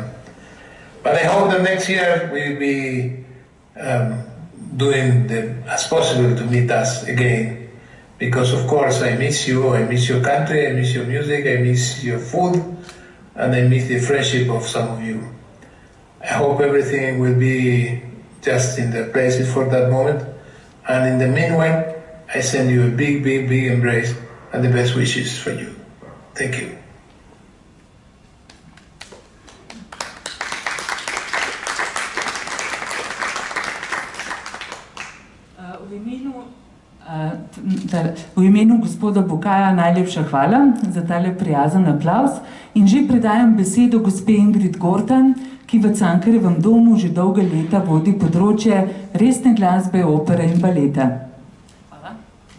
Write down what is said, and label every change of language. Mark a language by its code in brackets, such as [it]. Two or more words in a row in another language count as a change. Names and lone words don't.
[en] But I hope that next year we'll be doing as possible to meet us again, because of course I miss you, I miss your country, I miss your music, I miss your food, and I miss the friendship of some of you. I hope everything will be just in the places for that moment, and in the meanwhile I send you a big, big, big embrace and the best wishes for you. Thank you. [sl] V imenu gospoda Bucaya najlepša hvala za tale prijazen aplavz in že predajam besedo gospe Ingrid Gortan, ki v Cankarjevem domu že dolga leta vodi področje resne glasbe, opere in baleta.